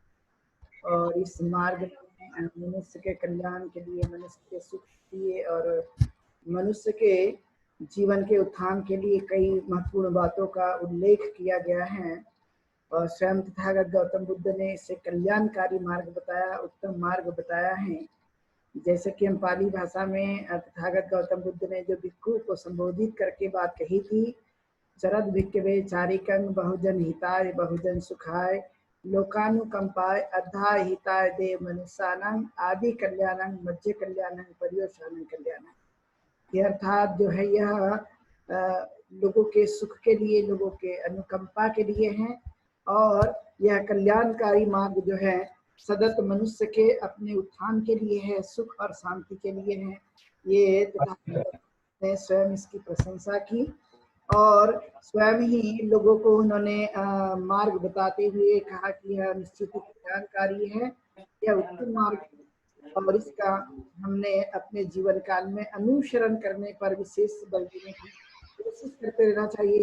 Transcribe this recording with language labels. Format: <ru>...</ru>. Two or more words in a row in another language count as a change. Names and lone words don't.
<hi>और इस मार्ग में मनुष्य के कल्याण के लिए, मनुष्य के सुख के लिए और मनुष्य के जीवन के उत्थान के लिए कई महत्वपूर्ण बातों का उल्लेख किया गया है। और स्वयं तथागत गौतम बुद्ध ने इसे कल्याणकारी मार्ग बताया, उत्तम मार्ग बताया है। जैसे कि हम पाली भाषा में तथागत गौतम बुद्ध ने जो भिक्खु को संबोधित करके बात कही थी,</hi> <pi>चरद भिक्खवे चारिकं बहुजन हिताय बहुजन सुखाय लोकानुकंपाय अद्धा हिताय देव मनुष्यानं आदि कल्याणं मध्य कल्याणं पर्यवसानं कल्याणं।</pi> <hi>ये अर्थात जो है यह लोगों के सुख के लिए, लोगों के अनुकंपा के लिए है। और यह कल्याणकारी मार्ग जो है सतत मनुष्य के अपने उत्थान के लिए है, सुख और शांति के लिए है। ये तथागत ने स्वयं इसकी प्रशंसा की और स्वयं ही लोगों को उन्होंने मार्ग बताते हुए कहा कि यह निश्चित ही कल्याणकारी है, यह उत्तम मार्ग है और इसका हमने अपने जीवन काल में अनुसरण करने पर विशेष बल देने की कोशिश करते रहना चाहिए।</hi>